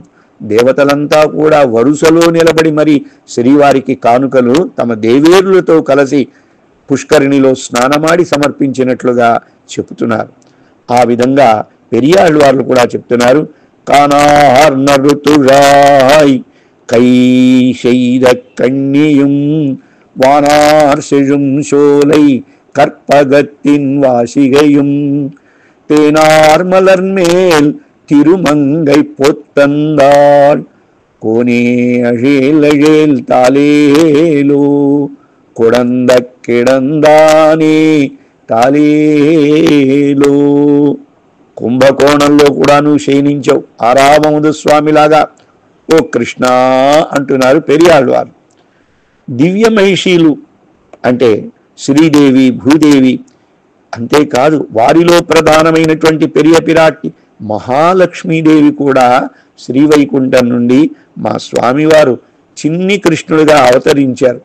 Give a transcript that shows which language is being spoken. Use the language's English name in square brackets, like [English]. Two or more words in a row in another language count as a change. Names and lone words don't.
[Telugu] దేవతలంతా కూడా వరుసలో నిలబడి మరి శ్రీవారికి కానుకలు తమ దేవేరులతో కలిసి పుష్కరిణిలో స్నానమాడి సమర్పించినట్లుగా చెబుతున్నారు. ఆ విధంగా పెరియాళ్వార్లు కూడా చెప్తున్నారు. [Tamil] கானார்நறுந்துழாய் கை செய்த கண்ணியம் வானார்செழும் சோலை கற்பகத்தின் வாசிகையும் தேனார் மலர் மேல் திருமங்கை பொத்தந்தாள் கோனே அழேல் அழேல் தாலேலோ குடந்தைக் கிடந்தானே தாலேலோ. [Telugu] కుంభకోణంలో కూడా నువ్వు శయనించావు ఆరామముదు స్వామిలాగా ఓ కృష్ణ అంటున్నారు పెరియాళ్ళు వారు. దివ్య మహిషీలు అంటే శ్రీదేవి, భూదేవి, అంతేకాదు వారిలో ప్రధానమైనటువంటి పెరియ పిరాట్టి మహాలక్ష్మీదేవి కూడా శ్రీవైకుంఠం నుండి మా స్వామివారు చిన్ని కృష్ణుడిగా అవతరించారు.